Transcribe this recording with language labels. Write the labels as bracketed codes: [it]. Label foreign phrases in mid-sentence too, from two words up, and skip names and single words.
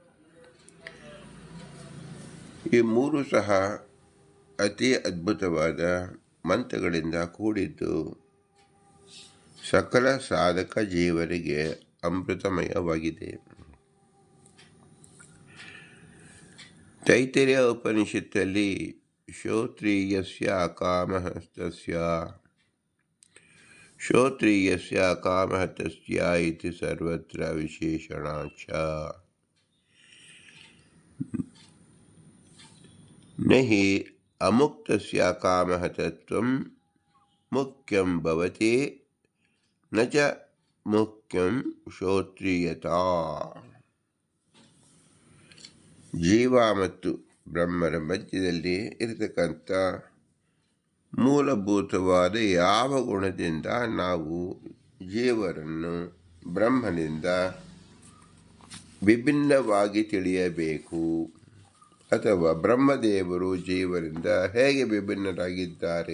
[kn] ಈ 3 ಸಹ ಅತಿ ಅದ್ಭುತವಾದ ಮಂತ್ರಗಳಿಂದ ಕೂಡಿದ್ದು ಸಕಲ ಸಾಧಕ ಜೀವರಿಗೆ ಅಮೃತಮಯವಾಗಿದೆ. ತೈತ್ತಿರೀಯ ಉಪನಿಷತ್ತಲ್ಲಿ [sa] ಶ್ರೋತ್ರಿಯಸ್ಯ ಅಕಾಮಃ ತಸ್ಯ ಇತಿ ಸರ್ವತ್ರ ವಿಶೇಷಣಾಚ ನಹಿ ಅಮುಕ್ತಸ್ಯ ಕಾಮಃ ತತ್ವಂ ಮುಖ್ಯಂ ಭವತಿ ನ ಚ ಮುಖ್ಯಂ ಶ್ರೋತ್ರಿಯತಾ. [kn] ಜೀವ ಮತ್ತು ಬ್ರಹ್ಮರ ಮಧ್ಯದಲ್ಲಿ ಇರತಕ್ಕಂಥ ಮೂಲಭೂತವಾದ ಯಾವ ಗುಣದಿಂದ ನಾವು ಜೀವರನ್ನು ಬ್ರಹ್ಮನಿಂದ ವಿಭಿನ್ನವಾಗಿ ತಿಳಿಯಬೇಕು, ಅಥವಾ ಬ್ರಹ್ಮದೇವರು ಜೀವರಿಂದ ಹೇಗೆ ವಿಭಿನ್ನರಾಗಿದ್ದಾರೆ?